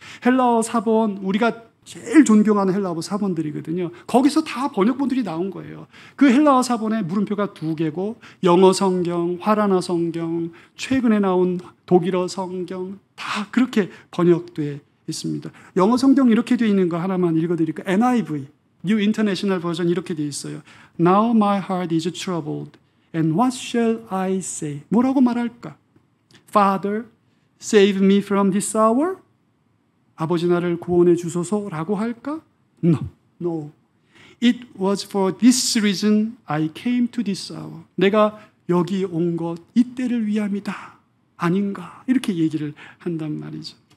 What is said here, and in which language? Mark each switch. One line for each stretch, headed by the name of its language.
Korean: 헬라어 사본, 우리가 제일 존경하는 헬라어 사본들이거든요. 거기서 다 번역본들이 나온 거예요. 그 헬라어 사본에 물음표가 두 개고 영어 성경, 화라나 성경, 최근에 나온 독일어 성경 다 그렇게 번역되어 있습니다. 영어 성경 이렇게 되어 있는 거 하나만 읽어드릴까요?
English: NIV, New International Version
Korean: 이렇게 되어 있어요.
English: Now my heart is troubled, and what shall I say?
Korean: 뭐라고 말할까?
English: Father, save me from this hour?
Korean: 아버지 나를 구원해 주소서라고 할까?
English: No. It was for this reason I came to this hour.
Korean: 내가 여기 온 것 이때를 위함이다. 아닌가? 이렇게 얘기를 한단 말이죠.